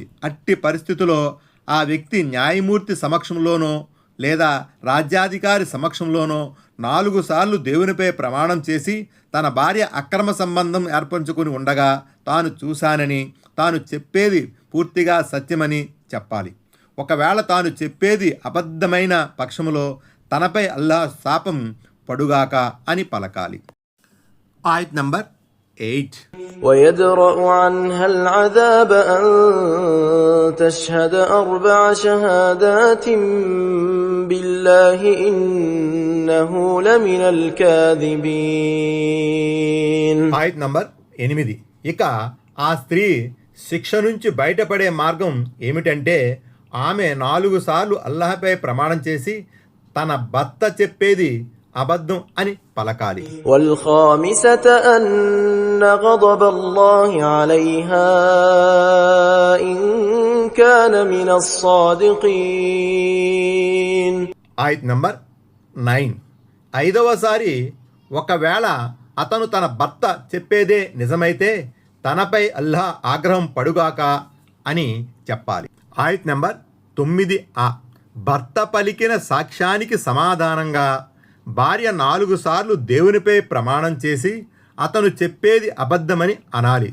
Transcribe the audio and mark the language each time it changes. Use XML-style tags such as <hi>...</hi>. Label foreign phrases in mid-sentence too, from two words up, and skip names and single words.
<te>అట్టి పరిస్థితిలో ఆ వ్యక్తి న్యాయమూర్తి సమక్షంలోనో లేదా రాజ్యాధికారి సమక్షంలోనో 4 సార్లు దేవునిపై ప్రమాణం చేసి తన భార్య అక్రమ సంబంధం ఏర్పరచుకుని ఉండగా తాను చూశానని, తాను చెప్పేది పూర్తిగా సత్యమని చెప్పాలి. ఒకవేళ తాను చెప్పేది అబద్ధమైన పక్షములో తనపై అల్లాహ్ శాపం పడుగాక అని పలకాలి. ఆయత్ నంబర్ 8.</te> <ar>ويدرأ عنها العذاب أن تشهد 4 شهادات بالله إنه لمن الكاذبين.</ar> <te>ఆయత్ నంబర్ 8. ఇక ఆ స్త్రీ శిక్ష నుంచి బయటపడే మార్గం ఏమిటంటే ఆమె 4 సార్లు అల్లాహ్పై ప్రమాణం చేసి తన భర్త చెప్పేది అబద్ధం అని పలకాలి.</te> <ar>والخامسة أن غضب الله عليها إن كان من الصادقين.</ar> <te>ఆయత్ నంబర్ 9. 5వసారి ఒకవేళ అతను తన భర్త చెప్పేదే నిజమైతే తనపై అల్లాహ్ ఆగ్రహం పడుగాక అని చెప్పాలి. ఆయత్ నంబర్ 9a. భర్త పలికిన సాక్ష్యానికి సమాధానంగా భార్య 4 సార్లు దేవునిపై ప్రమాణం చేసి అతను చెప్పేది అబద్ధమని అనాలి.</te>